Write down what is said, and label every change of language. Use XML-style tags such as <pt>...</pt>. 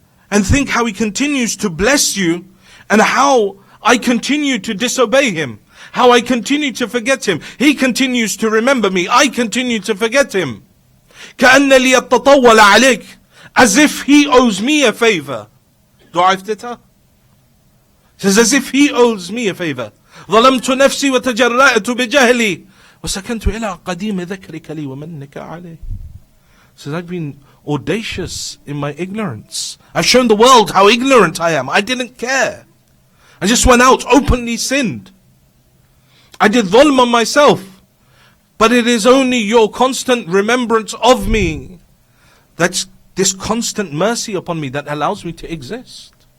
<en>And think how He continues to bless you and how I continue to disobey Him. How I continue to forget Him. He continues to remember me. I continue to forget Him.</en> <ar>كأن لي التطول عليك</ar> <en>As if He owes me a favor.</en> <ar>دعاء افتتاح.</ar> <en>Says as if He owes me a favor.</en> <ar>ظلمت نفسي وتجرأت بجهلي وسكنت إلى قديم ذكرك لي ومنك عليه.</ar> <en>Says I've been audacious in my ignorance. I've shown the world how ignorant I am. I didn't care. I just went out, openly sinned. I did dhulm on myself. But it is only your constant remembrance of me, that's this constant mercy upon me that allows me to exist.</en>